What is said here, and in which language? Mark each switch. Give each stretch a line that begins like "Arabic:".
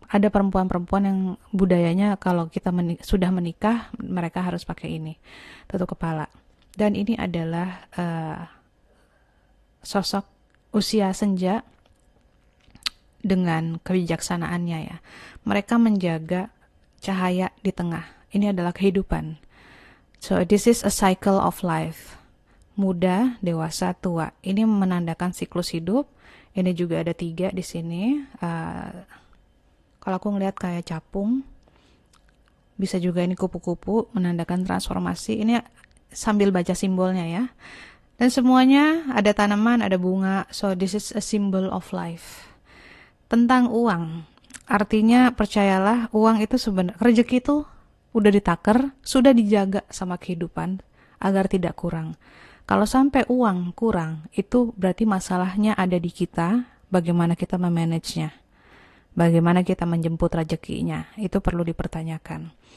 Indonesian: ada perempuan-perempuan yang budayanya kalau kita sudah menikah mereka harus pakai ini, tutup kepala. Dan ini adalah sosok usia senja dengan kebijaksanaannya ya. Mereka menjaga cahaya di tengah. Ini adalah kehidupan.
English: So this is a cycle of life.
Indonesian: Muda, dewasa, tua. Ini menandakan siklus hidup. Ini juga ada 3 di sini. Kalau aku ngelihat kayak capung, bisa juga ini kupu-kupu menandakan transformasi. Ini sambil baca simbolnya ya. Dan semuanya ada tanaman, ada bunga.
English: So this is a symbol of life.
Indonesian: Tentang uang, artinya percayalah uang itu sebenarnya, rezeki itu udah ditakar, sudah dijaga sama kehidupan agar tidak kurang. Kalau sampai uang kurang, itu berarti masalahnya ada di kita, bagaimana kita memanagenya, bagaimana kita menjemput rezekinya, itu perlu dipertanyakan.